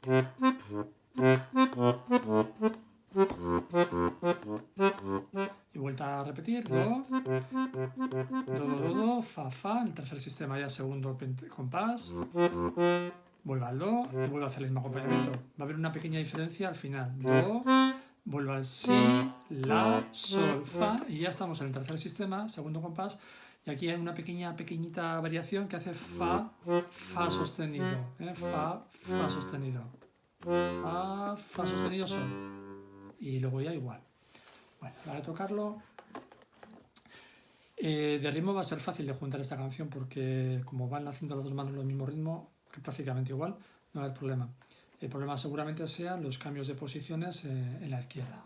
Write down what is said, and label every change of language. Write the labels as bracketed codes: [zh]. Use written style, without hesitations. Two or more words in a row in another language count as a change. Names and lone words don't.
[es] Y vuelta a repetir, do, fa, fa, el tercer sistema ya segundo compás, vuelve al do y vuelve a hacer el mismo acompañamiento. Va a haber una pequeña diferencia al final, do, vuelve al si, la, sol, fa, y ya estamos en el tercer sistema, segundo compás, y aquí hay una pequeñita variación que hace fa, fa sostenido, fa, fa sostenido, fa, fa sostenido, sol, y luego ya igual. Bueno, a la hora de tocarlo, de ritmo va a ser fácil de juntar esta canción porque como van haciendo las dos manos el mismo ritmo, que prácticamente igual, no va a haber problema. El problema seguramente sean los cambios de posiciones en la izquierda.